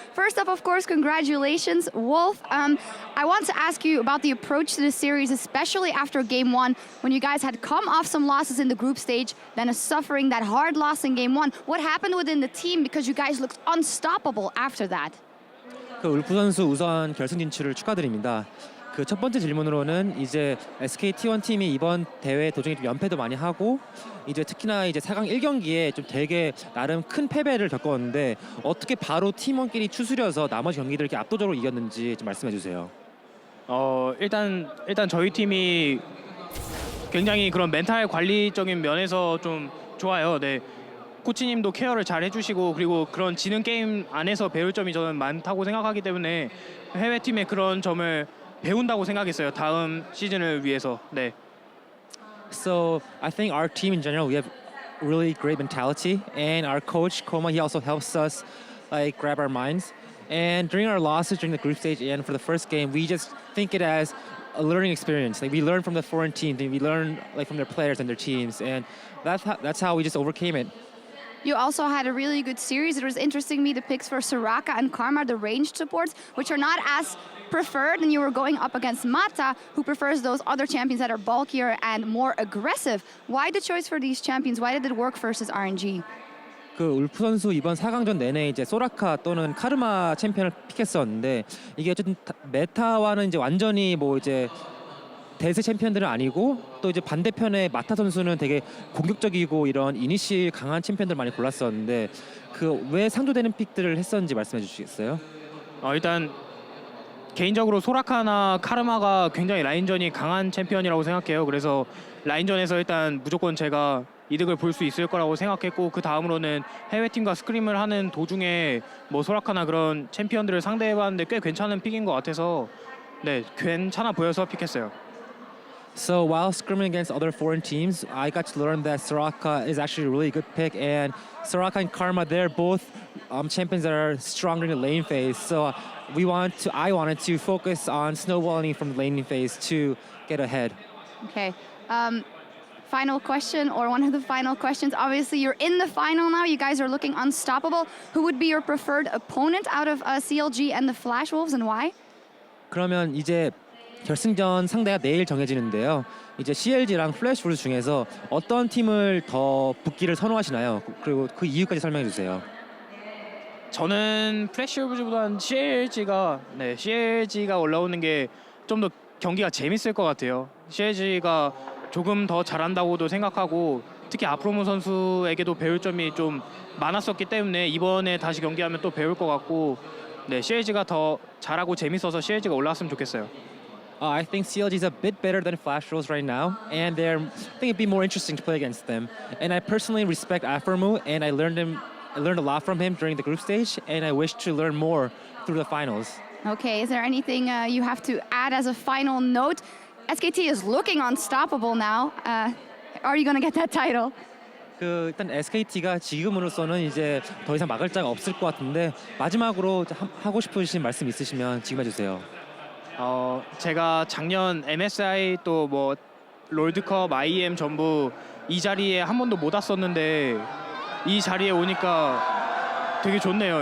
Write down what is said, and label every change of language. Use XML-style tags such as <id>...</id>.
<en>First up, of course, congratulations, Wolf. I want to ask you about the approach to the series, especially after Game 1, when you guys had come off some losses in the group stage, then suffering that hard loss in Game 1. What happened within the team, because you guys looked unstoppable after that?</en> <ko>울프 선수 우선 결승 진출을 축하드립니다. 그 첫 번째 질문으로는 이제 SKT1 팀이 이번 대회 도중에 좀 연패도 많이 하고 이제 특히나 이제 4강 1경기에 좀 되게 나름 큰 패배를 겪었는데 어떻게 바로 팀원끼리 추스려서 나머지 경기들을 이렇게 압도적으로 이겼는지 좀 말씀해 주세요. 일단 저희 팀이 굉장히 그런 멘탈 관리적인 면에서 좀 좋아요. 네. 코치님도 케어를 잘 해주시고 그리고 그런 지능 게임 안에서 배울 점이 저는 많다고 생각하기 때문에 해외 팀의 그런 점을 배운다고 생각했어요. 다음 시즌을 위해서. 네.</ko> <en>So I think our team in general, we have really great mentality, and our coach Koma, he also helps us like grab our minds. And during our losses during the group stage and for the first game, we just think it as a learning experience. Like we learn from the foreign teams, and we learn like from their players and their teams, and that's how we just overcame it. You also had a really good series. It was interesting to me the picks for Soraka and Karma, the ranged supports, which are not as preferred, and you were going up against Mata, who prefers those other champions that are bulkier and more aggressive. Why the choice for these champions? Why did it work versus RNG?</en> <ko>그 울프 선수 이번 4강전 내내 이제 소라카 또는 카르마 챔피언을 픽했었는데 이게 어쨌든 메타와는 이제 완전히 뭐 이제 대세 챔피언들은 아니고 또 이제 반대편에 마타 선수는 되게 공격적이고 이런 이니시 강한 챔피언들 많이 골랐었는데 그 왜 상조되는 픽들을 했었는지 말씀해 주시겠어요? 일단 개인적으로 소라카나 카르마가 굉장히 라인전이 강한 챔피언이라고 생각해요. 그래서 라인전에서 일단 무조건 제가 이득을 볼 수 있을 거라고 생각했고 그 다음으로는 해외팀과 스크림을 하는 도중에 뭐 소라카나 그런 챔피언들을 상대해봤는데 꽤 괜찮은 픽인 것 같아서 네 괜찮아 보여서 픽했어요.</ko> <en>So while scrimming against other foreign teams, I got to learn that Soraka is actually a really good pick, and Soraka and Karma, they're both champions that are stronger in the lane phase. So I wanted to focus on snowballing from the laning phase to get ahead. Okay. Final question, or one of the final questions. Obviously, you're in the final now. You guys are looking unstoppable. Who would be your preferred opponent out of CLG and the Flash Wolves, and why?</en> <ko>그러면 이제 결승전 상대가 내일 정해지는데요. 이제 CLG랑 플래시 wolves 중에서 어떤 팀을 더 붙기를 선호하시나요? 그리고 그 이유까지 설명해 주세요. 저는 플래시 오브즈보다는 CLG가 올라오는 게 좀 더 경기가 재밌을 것 같아요. CLG가 조금 더 잘한다고도 생각하고 특히 아프로모 선수에게도 배울 점이 좀 많았었기 때문에 이번에 다시 경기하면 또 배울 것 같고 네, CLG가 더 잘하고 재밌어서 CLG가 올라왔으면 좋겠어요.</ko> <en>I think CLG is a bit better than Flash Wolves right now, and I think it'd be more interesting to play against them. And I personally respect Afromu, and I learned a lot from him during the group stage, and I wish to learn more through the finals. Okay, is there anything you have to add as a final note? SKT is looking unstoppable now. Are you going to get that title?</en> <ko>일단 SKT가 지금으로서는 이제 더 이상 막을 자가 없을 것 같은데 마지막으로 하고 싶으신 말씀 있으시면 지금 해주세요. 제가 작년 MSI 또 뭐 롤드컵, IEM 전부 이 자리에 한 번도 못 왔었는데 이 자리에 오니까 되게 좋네요.</ko>